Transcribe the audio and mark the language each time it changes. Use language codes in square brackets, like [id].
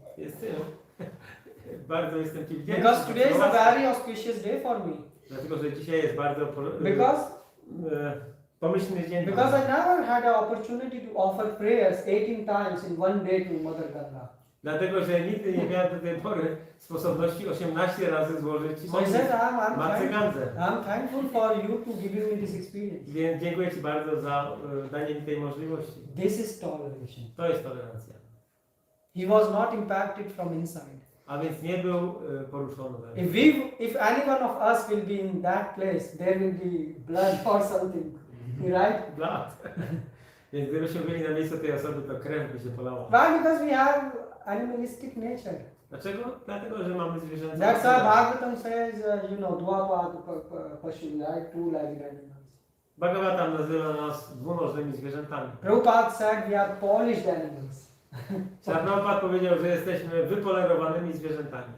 [pl] Jestem, bardzo jestem Ci wdzięczny. [en] Because today is a very auspicious day for me. [pl] Dlatego, że dzisiaj jest bardzo... [en] Because [pl] pomyślny dzień. [en] Because I never had an opportunity to offer prayers 18 times in one day to Mother Ganga. [pl] Dlatego, że nigdy nie miałem do tej pory sposobności 18 razy złożyć [en] So I said, [pl] Matce Gandze. [en] I'm thankful for you to give me this experience. [pl] Więc dziękuję Ci bardzo za danie mi tej możliwości. [en] This is toleration. [pl] To jest tolerancja. [en] He was not impacted from inside. [pl] A więc nie był poruszony. [en] If any one of us will be in that place, there will be blood or something, right? Blat. [pl] Więc gdybyśmy byli na miejscu tej osoby, to krew by się polała. [en] Why? Because we have animalistic nature. [pl] Dlaczego? Dlatego, że mamy zwierzęta. [en] That's why Bhagavatam says, dvapad pashu, right? Two-legged animals. [pl] Bhagavatam nazywa nas dwunożnymi zwierzętami. [en] Prabhupada said we are polished animals. [pl] Prabhupada powiedział, że jesteśmy wypolerowanymi zwierzętami.